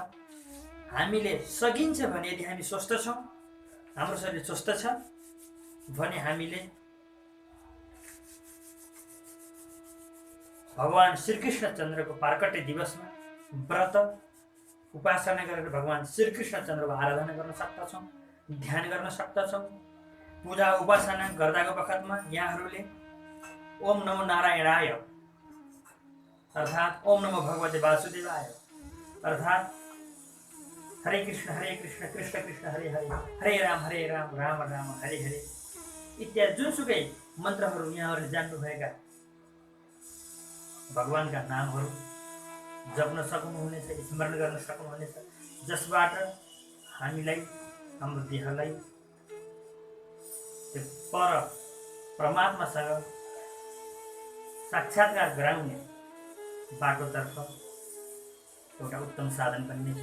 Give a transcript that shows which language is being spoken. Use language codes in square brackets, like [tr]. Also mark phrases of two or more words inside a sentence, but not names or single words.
[ne] हामीले सकिन्छ भने यदि हामी स्वस्थ छौँ, हाम्रो शरीर स्वस्थ छ भने हामीले भगवान श्रीकृष्ण चन्द्रको पार्कट्य दिवसमा व्रत उपासना गरेर भगवान श्रीकृष्ण चन्द्रको आराधना गर्न सक्दछौँ, ध्यान गर्न सक्दछौँ। पूजा उपासना गर्दाको बखतमा यहाँहरूले [sa] ओम नमो नारायणाय [ne] अर्थात् [sa] ओम नमो भगवते वासुदेवाय [ne] अर्थात् [sa] हरे कृष्ण कृष्ण कृष्ण हरे हरे, हरे राम राम राम हरे हरे [ne] इत्यादि जुनसुकै मन्त्रहरू यहाँहरूले जान्नुभएका भगवानका नामहरू जप्न सक्नुहुनेछ, स्मरण गर्न सक्नुहुनेछ, जसबाट हामीलाई हाम्रो देहलाई त्यो परमात्मासँग साक्षात्कार गराउने बाटोतर्फ एउटा उत्तम साधन बन्नेछ।